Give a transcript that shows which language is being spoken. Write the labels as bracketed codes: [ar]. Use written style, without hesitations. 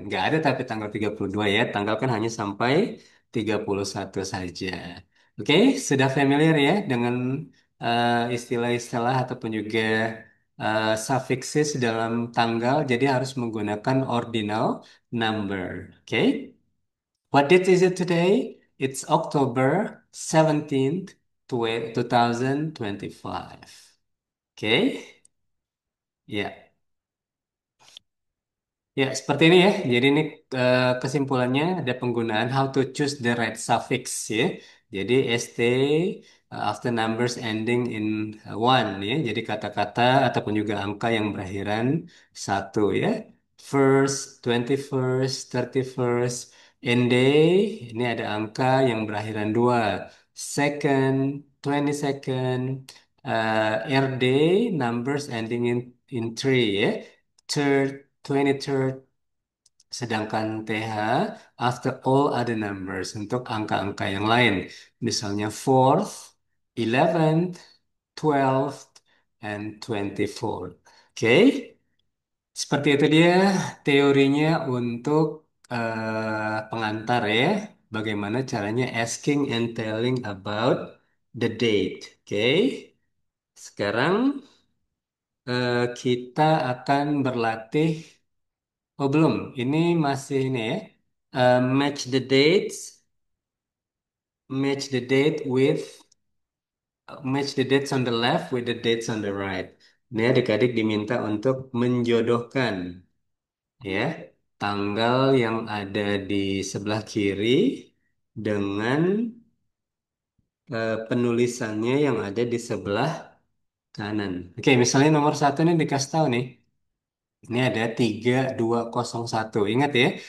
[id] Nggak ada tapi tanggal 32 ya. Tanggal kan hanya sampai 31 saja. Oke, sudah familiar ya dengan istilah-istilah ataupun juga suffixes dalam tanggal. Jadi harus menggunakan ordinal number. [en] Oke, what date is it today? It's October 17th, 2025. [id] Oke, ya. Ya, seperti ini ya. Jadi ini kesimpulannya ada penggunaan how to choose the right suffix ya. [en] Jadi ST after numbers ending in one ya. [id] Jadi kata-kata ataupun juga angka yang berakhiran satu ya. First, 21st, 31st, end day, ini ada angka yang berakhiran dua. [en] Second, 22nd, R day, numbers ending in three ya. Third, 23rd, sedangkan TH after all other numbers untuk angka-angka yang lain. Misalnya fourth, 11th, 12th, and 24th. [id] Oke, seperti itu dia teorinya untuk pengantar ya. [en] Bagaimana caranya asking and telling about the date. [id] Oke, sekarang kita akan berlatih. Oh belum, ini masih ini ya. [en] Match the dates, match the date with, match the dates on the left with the dates on the right. [id] Ini adik-adik diminta untuk menjodohkan ya tanggal yang ada di sebelah kiri dengan penulisannya yang ada di sebelah kanan. Oke, misalnya nomor satu ini dikasih tahu nih. Ini ada 3201. Ingat ya.